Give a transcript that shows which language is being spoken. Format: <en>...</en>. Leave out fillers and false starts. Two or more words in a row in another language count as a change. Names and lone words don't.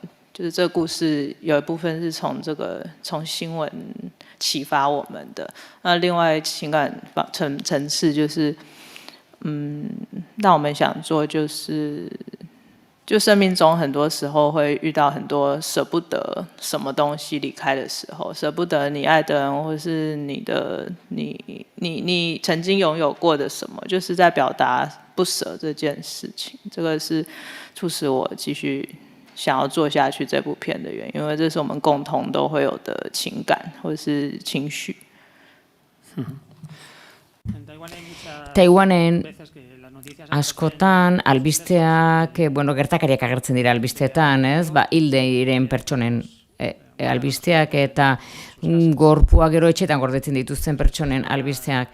<zh>就是这个故事有一部分是从新闻启发我们的，那另外情感层次就是，让我们想做就生命中很多时候会遇到很多舍不得什么东西离开的时候，舍不得你爱的人，或是你曾经拥有过的什么，就是在表达不舍这件事情。这个是促使我继续想要做下去这部片的原因，因为这是我们共同都会有的情感或者是情绪。</zh> <eu>Taiwanen askotan albisteak, gertakariak agertzen dira albisteetan, ez? Hilde diren pertsonen albisteak eta gorpua gero etxetan gordetzen dituzten pertsonen albisteak.</eu>